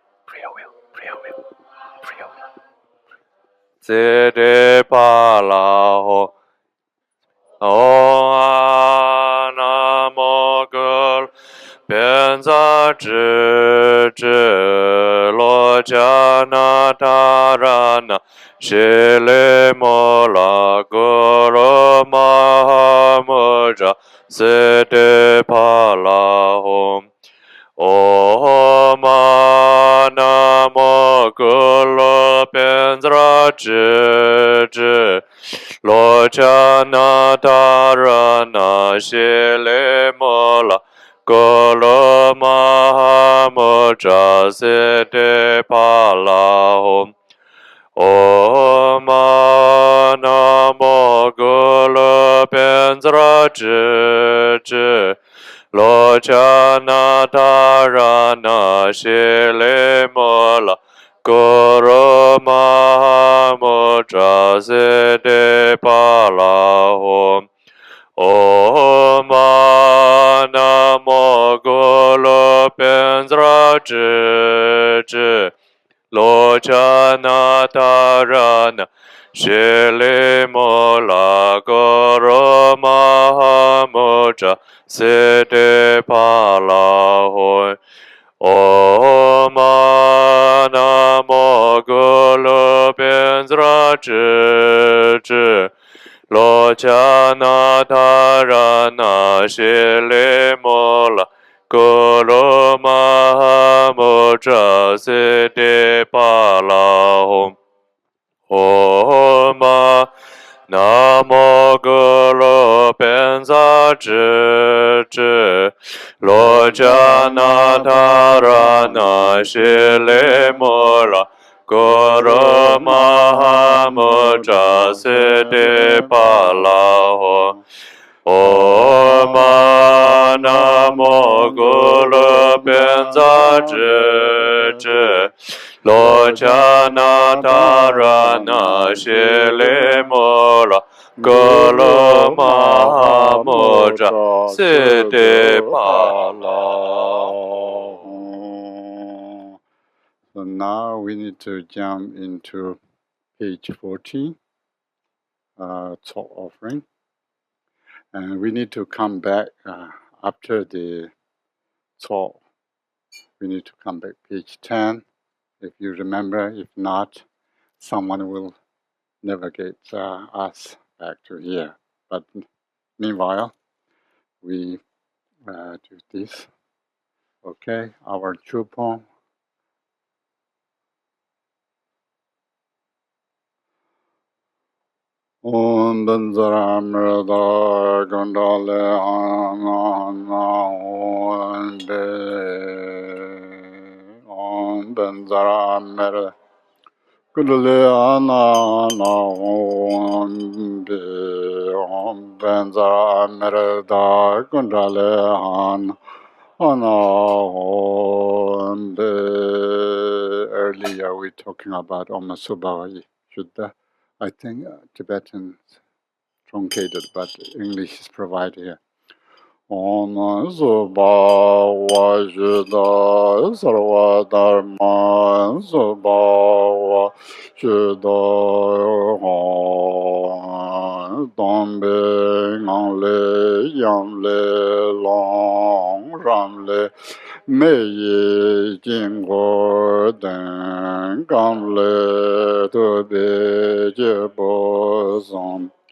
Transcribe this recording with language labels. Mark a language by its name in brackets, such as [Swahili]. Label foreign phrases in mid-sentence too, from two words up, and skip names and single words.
[Sanskrit] se de pa la hom Om Namo Guru Pensa Zhi Zhi Lo cha na ta ra na shi le mo la Guru ma ha mo dra se de pa la hom Om Namo Guru Pensa Zhi Zhi Lo cha na ta ra na shi le mo la ko lo ma ha mo dra se de pa la hom Om Namo Guru Pensa Zhi Zhi Lo cha na ta ra na shi le mo la ko lo ma ha mo dra se de pa la hom Om Namo Guru Pensa Zhi Zhi Lo cha na ta ra na shi le mo la ko lo ma ha mo dra se de pa la hom Om Namo Guru Pensa Zhi Zhi Lo cha na ta ra na shi le mo la ko lo ma ha mo dra se de pa la hom Om Namo Guru Pensa Zhi Zhi Lo cha na ta ra na shi le mo la Guru Mahamudra Siddhi Palaho Om Namo Guru Benza Zhi Lo Chana Tarana Shili Mura Guru Mahamudra Siddhi Palaho. [English] So now we need to jump into page 14, Tsok Offering. And we need to come back after the Tsok. We need to come back page 10, if you remember. If not, someone will navigate us back to here. But meanwhile, we do this. Okay, our Chupong. [Sanskrit] Om Benzara Mrada Gondale Ana Om Be Om Benzara Mrada Gondale Ana Om Be Om Benzara Mrada Gondale Ana Om Be. [English] Earlier we talking about [Sanskrit] Om Subhai Shuddha. [English] I think Tibetan truncated, but English is provided here. [Sanskrit] Om Subha Vajda Sarva Dharma Subha Vajda Dombe Ngangle Yamle Long Ramle Mei Jinggo Den Gamle Tobe Jebo Som